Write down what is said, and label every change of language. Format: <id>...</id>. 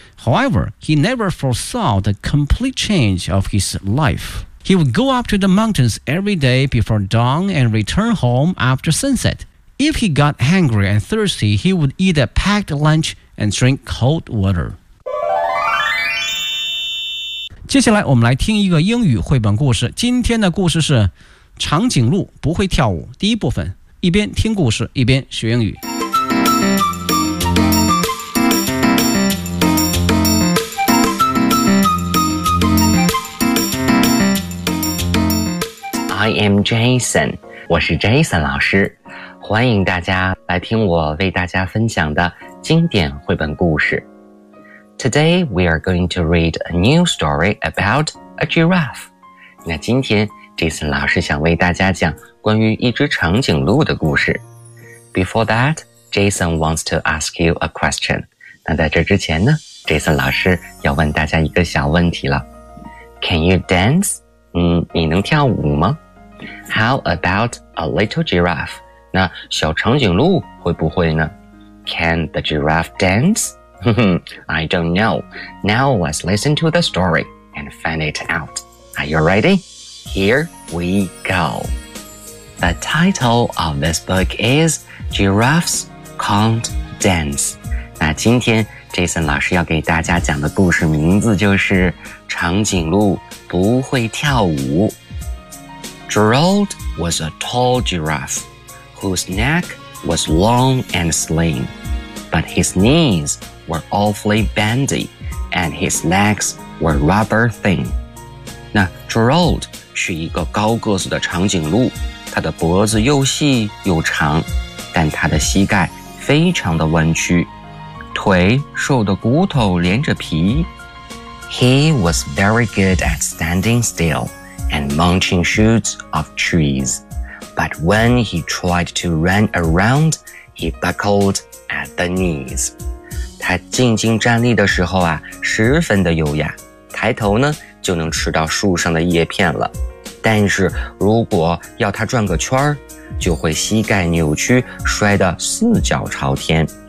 <en>However, he never foresaw the complete change of his life. He would go up to the mountains every day before dawn and return home after sunset. If he got hungry and thirsty, he would eat a packed lunch and drink cold water.</en> <zh>接下来我们来听一个英语绘本故事。今天的故事是长颈鹿不会跳舞。第一部分，一边听故事，一边学英语。</zh> <en>I am Jason，</en> <zh>我是 Jason 老师，欢迎大家来听我为大家分享的经典绘本故事。</zh> <en>Today we are going to read a new story about a giraffe。</en> <zh>那今天 Jason 老师想为大家讲关于一只长颈鹿的故事。</zh> <en>Before that, Jason wants to ask you a question。</en> <zh>那在这之前呢 ，Jason 老师要问大家一个小问题了。</zh> <en>Can you dance？</en> <zh>你能跳舞吗？</zh> <en>How about a little giraffe?</en> <zh>那小长颈鹿会不会呢？</zh> <en>Can the giraffe dance? I don't know. Now let's listen to the story and find it out. Are you ready? Here we go. The title of this book is Giraffes Can't Dance.</en> <zh>那今天 Jason 老师要给大家讲的故事名字就是长颈鹿不会跳舞。</zh> <en>Gerald was a tall giraffe whose neck was long and slim, but his knees were awfully bendy and his legs were rubber thin.</en> <zh>那 Gerald 是一个高个子的长颈鹿，他的脖子又细又长，但他的膝盖非常的弯曲，腿瘦得骨头连着皮。</zh> <en>He was very good at standing still and munching shoots of trees, but when he tried to run around, he buckled at the knees.</en> <zh>他静静站立的时候啊，十分的优雅，抬头呢就能吃到树上的叶片了。但是如果要他转个圈，就会膝盖扭曲，摔得四脚朝天。</zh>